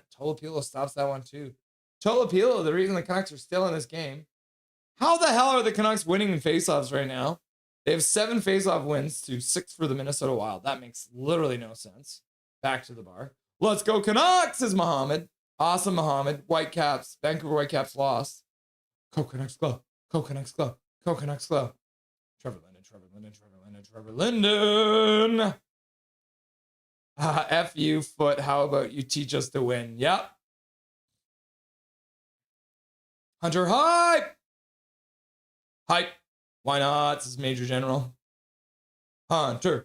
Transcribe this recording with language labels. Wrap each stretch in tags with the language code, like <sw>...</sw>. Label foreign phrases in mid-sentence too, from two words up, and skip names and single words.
<en>Tolopilo stops that one, too. Tolopilo, the reason the Canucks are still in this game. How the hell are the Canucks winning in faceoffs right now? They have 7 faceoff wins to 6 for the Minnesota Wild. That makes literally no sense. Back to the bar. Let's go Canucks, says Mohammed. Awesome, Mohammed. Whitecaps. Vancouver Whitecaps lost. Go Canucks, go. Go Canucks, go. Go Canucks, go. Trevor Linden. F you, Foot. How about you teach us to win? Yep. Hunter, hype. Hype. Why not? This is Major General. Hunter.</en>